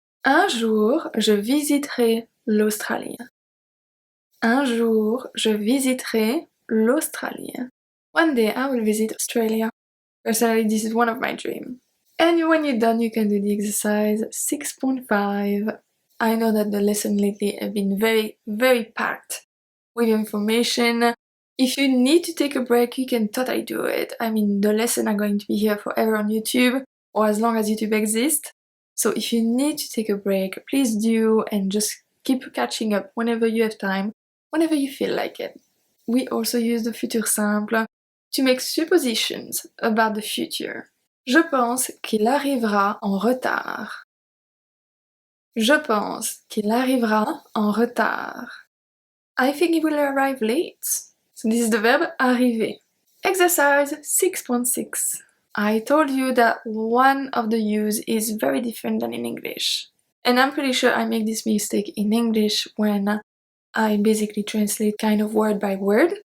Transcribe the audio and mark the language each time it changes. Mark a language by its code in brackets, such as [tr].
[fr] Un jour, je visiterai l'Australie. Un jour, je visiterai l'Australie. [en] One day I will visit Australia. Personally, this is one of my dreams. And when you're done, you can do the exercise 6.5. I know that the lesson lately have been very packed with information. If you need to take a break, you can totally do it. I mean, the lessons are going to be here forever on YouTube, or as long as YouTube exists. So if you need to take a break, please do, and just keep catching up whenever you have time, whenever you feel like it. We also use the futur simple to make suppositions about the future. [fr] Je pense qu'il arrivera en retard. Je pense qu'il arrivera en retard. [en] I think he will arrive late. So this is the verb arriver. Exercise 6.6. I told you that one of the use is very different than in English. And I'm pretty sure I make this mistake in English when I basically translate kind of word by word.